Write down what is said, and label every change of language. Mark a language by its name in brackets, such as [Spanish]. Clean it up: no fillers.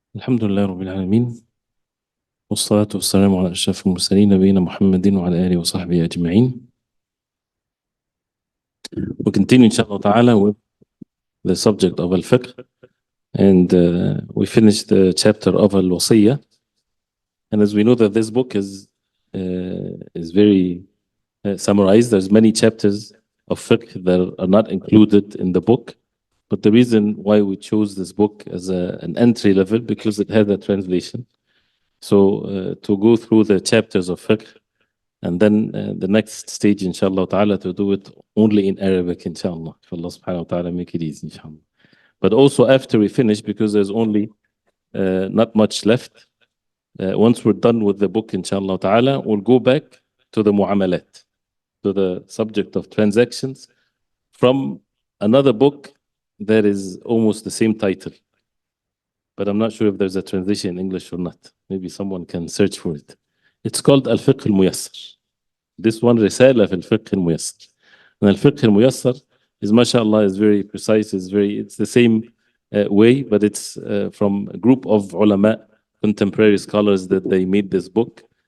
[Arabic] الحمد لله رب العالمين، والصلاة والسلام على أشرف المرسلين نبينا محمد وعلى آله وصحبه أجمعين. [English] We continue inshallah ta'ala with the subject of al-fiqh, and we finished the chapter of al-wasiyya. And as we know that this book is very summarized. There's many chapters of fiqh that are not included in the book, but the reason why we chose this book as an entry level because it had a translation. So to go through the chapters of fiqh, and then the next stage, inshallah ta'ala, to do it only in Arabic, inshallah. If Allah subhanahu wa ta'ala make it easy, inshallah. But also after we finish, because there's only not much left, once we're done with the book, inshallah ta'ala, we'll go back to the mu'amalat, to the subject of transactions from another book that is almost the same title. But I'm not sure if there's a translation in English or not. Maybe someone can search for it. It's called Al-Fiqh al-Muyassar. This one, [Arabic] رسالة في الفقه الميسر. [English] And الفقه الميسر is, mashallah, is very precise, it's the same way, but it's from a group of ulama, contemporary scholars that they made this book.